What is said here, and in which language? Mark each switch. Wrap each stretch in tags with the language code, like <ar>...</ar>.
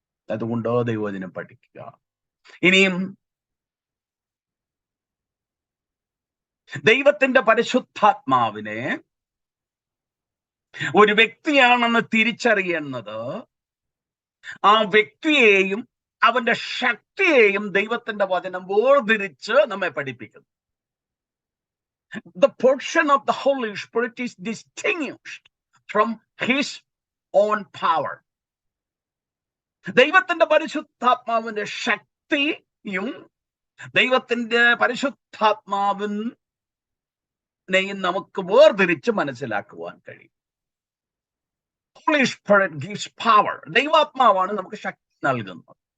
<ml>അതുകൊണ്ട് ദൈവവചനം പഠിക്കുക. ഇനിയും ദൈവത്തിന്റെ പരിശുദ്ധാത്മാവിനെ ഒരു വ്യക്തിയാണെന്ന് തിരിച്ചറിയുന്നത് ആ വ്യക്തിയെയും അവന്റെ ശക്തിയെയും ദൈവത്തിന്റെ വചനം വേർതിരിച്ച് നമ്മെ പഠിപ്പിക്കുന്നു.</ml> <en>The portion of the Holy Spirit is distinguished from his own power.</en> <ml>ദൈവത്തിന്റെ പരിശുദ്ധാത്മാവിന്റെ ശക്തിയും ദൈവത്തിന്റെ പരിശുദ്ധാത്മാവിനെയും നമുക്ക് വേർതിരിച്ച് മനസ്സിലാക്കുവാൻ കഴിയും.</ml> <en>Holy Spirit gives power.</en> <ml>ദൈവാത്മാവാണ് നമുക്ക് ശക്തി നൽകുന്നത്.</ml>